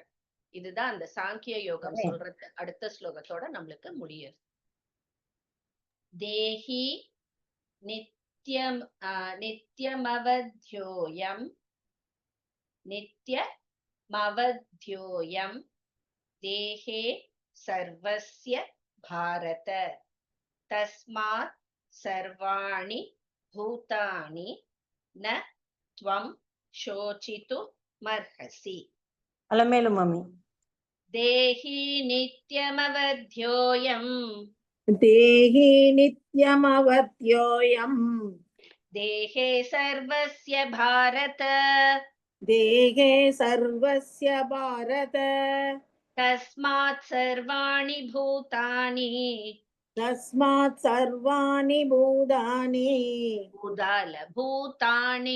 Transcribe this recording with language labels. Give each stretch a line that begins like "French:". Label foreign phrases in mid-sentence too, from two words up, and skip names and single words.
Tamil: இதுதான் அந்த சாங்கிய யோகம் சொல்றது. அடுத்த ஸ்லோகத்தோட நம்மளுக்கு முடியுது.
Sanskrit: देही नित्यं नित्यमवध्योऽयं नित्यमवध्योऽयं देहे सर्वस्य भारत तस्मात् सर्वाणि भूतानि न त्वं शोचितुम् अर्हसि.
Tamil: அலமேலு மாமி.
Sanskrit: देही नित्यमवध्योऽयं देही नित्यमवध्योऽयं देहे सर्वस्य भारत देहे सर्वस्य भारत तस्मात् सर्वाणि भूतानि तस्मात् सर्वाणि भूतानि
Tamil: பூதால பூதானி